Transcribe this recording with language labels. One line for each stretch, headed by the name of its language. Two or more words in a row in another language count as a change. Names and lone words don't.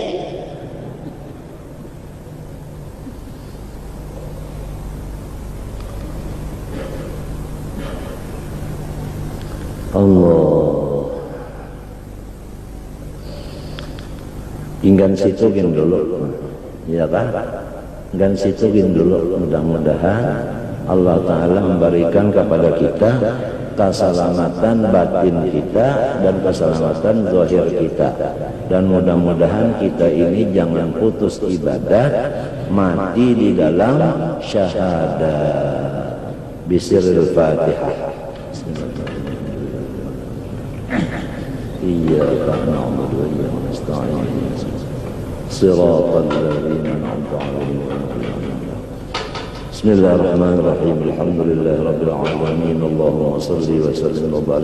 Banjar: Allah. Inggan situ gin dulu, ya kan? Inggan situ gin dulu.
Indonesian: Mudah-mudahan Allah Ta'ala memberikan kepada kita keselamatan batin kita dan keselamatan zahir kita. Dan mudah-mudahan kita ini jangan putus ibadah, mati di dalam syahadat.
Arabic: Bismillahirrahmanirrahim. إياك نعبد وإياك نستعين صراط الذين أنعمت عليهم بسم الله الرحمن الرحيم الحمد لله رب العالمين اللهم صل وسلم وبارك